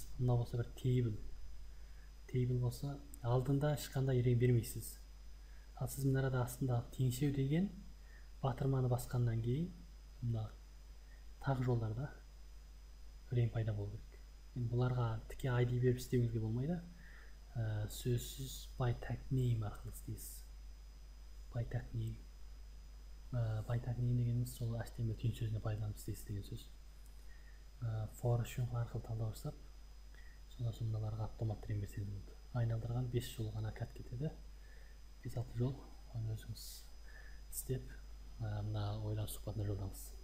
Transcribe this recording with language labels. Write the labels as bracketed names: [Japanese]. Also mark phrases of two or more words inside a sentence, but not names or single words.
[Kazakh] Мына болса бір тейбл болса, алдында ешқандай ерең бермейсіз. Ал сіз мына арада астында теңшеу деген батырманы басқаннан кейін мына тағы жолдарда рең пайда болу керек. Енді бұларға тіке ID беріп істеуіңізге болмайды. Сөзсіз by-tag-name арқылы істейсіз. By-tag-name дегеніміз сол HTML түйін сөзіне пайдаланып істейсіз деген сөз. For үшін арқылы талдау жасап, сонда мыналарға автомат рең берсеңіз болады. Айналдырған 5 жол ғана кат кетеді. 5-6 жол, оны өзіңіз істеп, мына ойлау сұхбатына жолдаңыз.